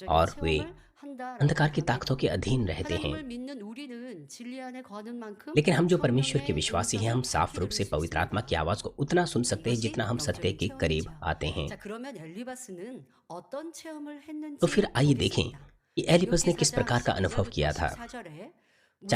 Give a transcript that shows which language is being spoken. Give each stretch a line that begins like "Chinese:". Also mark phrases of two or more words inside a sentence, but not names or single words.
Hindi: और वे अंधकार की ताकतों के अधीन रहते हैं।
Korean: 하나님을 믿는 우리는 진리 안에 거는 만큼
Hindi: लेकिन हम जो परमेश्वर के
Korean: 성령의
Hindi: विश्वासी हैं,
Korean: 동역을
Hindi: हम साफ
Korean: 깊이
Hindi: रूप
Korean: 들을
Hindi: से
Korean: 수
Hindi: पवित्र
Korean: 있습니다.
Hindi: आत्मा की आवाज़ को उतना सुन सकते हैं
Korean: 이것이
Hindi: जितना हम सत्य
Korean: 영적인
Hindi: के करीब
Korean: 체험이죠.
Hindi: आते हैं।
Korean: 자, 그러면 엘리바스는 어떤 체험을
Hindi: तो
Korean: 했는지
Hindi: फिर आइए देखें
Korean: 보겠습니다.
Hindi: कि एलिपस
Korean: 욥기
Hindi: ने किस
Korean: 4장
Hindi: प्रकार का अनुभव
Korean: 12절부터
Hindi: किया था।
Korean: 14절에